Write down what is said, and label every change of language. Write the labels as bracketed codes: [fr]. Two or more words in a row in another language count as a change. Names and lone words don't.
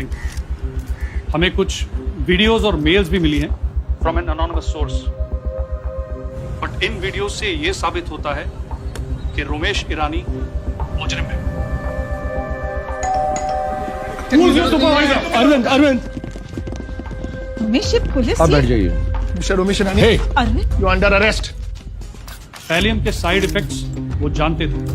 [hi] हमें कुछ वीडियोस और मेल्स भी मिली हैं [en] from an anonymous source. [hi] बट इन वीडियो से ये साबित होता है कि रोमेश ईरानी मुजरिम है। अरविंद रमेश, ये पुलिस आप बैठ जाइए। मिस्टर रोमेश ईरानी, अरविंद, [en] You under arrest. [hi] पैलियम के [en] side effects [hi] वो जानते थे।